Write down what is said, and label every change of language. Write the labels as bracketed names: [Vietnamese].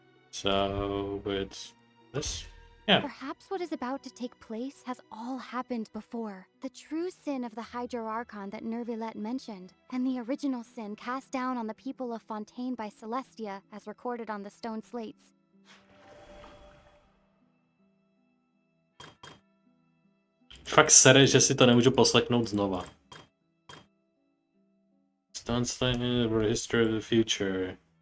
[English] So it's this. Yeah. Perhaps what is about to take place has all happened before. The true sin of the Hydro Archon that Nervilette mentioned, and the original sin cast down on the people of Fontaine by Celestia, as recorded on the stone slates. [Czech] Fakt sere, že si to nemůžu poslechnout znova. [English] Stone slate, history of the future.